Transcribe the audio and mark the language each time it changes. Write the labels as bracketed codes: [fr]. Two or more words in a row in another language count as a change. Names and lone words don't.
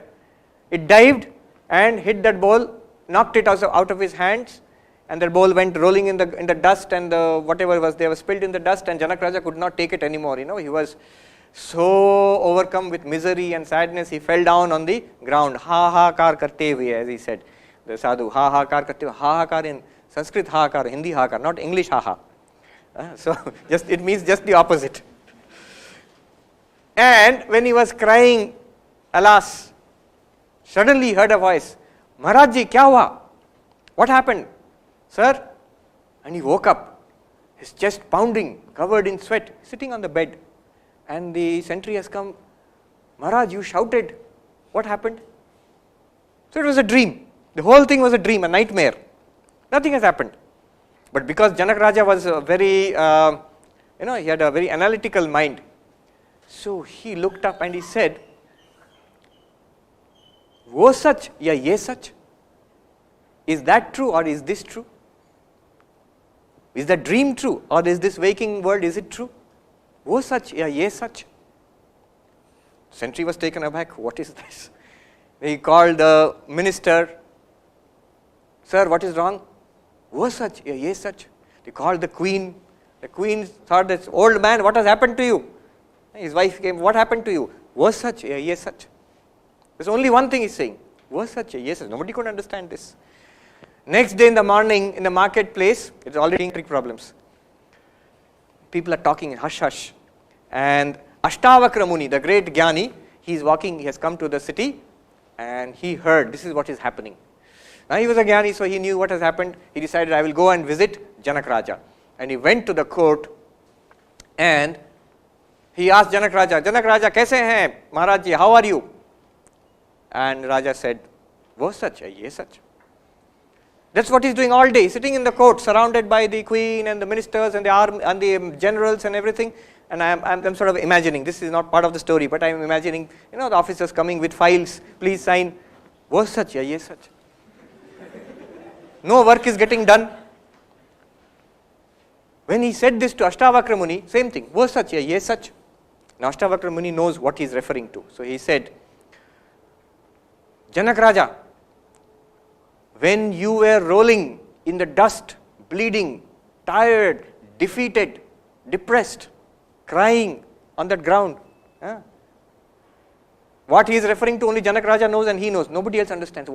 [en] It dived and hit that bowl, knocked it out of his hands, and the bowl went rolling in the dust, and whatever was there was spilled in the dust, and Janak Raja could not take it anymore. He was so overcome with misery and sadness, he fell down on the ground. [hi] हाहाकार करते हुए, as he said, the sadhu, हाहाकार करते हुए. [en] Ha ha kar in Sanskrit, ha kar, Hindi ha kar, not English ha ha. So it means just the opposite. And when he was crying, alas, suddenly he heard a voice, [hi] महाराज जी, क्या हुआ? [en] What happened? Sir? And he woke up, his chest pounding, covered in sweat, sitting on the bed. And the sentry has come, Maharaj, you shouted, what happened? So it was a dream. The whole thing was a dream, a nightmare. Nothing has happened. But because Janak Raja was very, he had a very analytical mind. So he looked up and he said, [hi] वो सच या ये सच? [en] Is that true or is this true? Is the dream true or is this waking world, is it true? [hi] वो सच या ये सच? [en] Sentry was taken aback. What is this? He called the minister. Sir, what is wrong? [hi] वो सच या ये सच? [en] They called the queen. The queen thought, this old man, what has happened to you? His wife came, what happened to you? [hi] वो सच या ये सच? [en] There's only one thing he's saying. [hi] वो सच या ये सच? [en] Nobody could understand this. Next day in the morning, in the marketplace, it's already trick problems. People are talking in hush hush. And Ashtavakra Muni, the great Jnani, he's walking, he has come to the city and he heard this is what is happening. Now he was a Jnani, so he knew what has happened. He decided, I will go and visit Janak Raja. And he went to the court and he asked Janak Raja, [hi] कैसे हैं? [en] Maharaj ji, how are you? And Raja said, [hi] वो सच है, ये सच. [en] That's what he's doing all day, sitting in the court, surrounded by the queen and the ministers and the army and the generals and everything. And I'm sort of imagining, this is not part of the story, but I'm imagining, the officers coming with files, please sign, [hi] वो सच है, ये सच. [en] No work is getting done. When he said this to Ashtavakra Muni, same thing, [hi] वो सच है, ये सच. [en] Now Ashtavakra Muni knows what he is referring to. So he said, Janak Raja, when you were rolling in the dust, bleeding, tired, defeated, depressed, crying on that ground, what he is referring to only Janak Raja knows and he knows. Nobody else understands.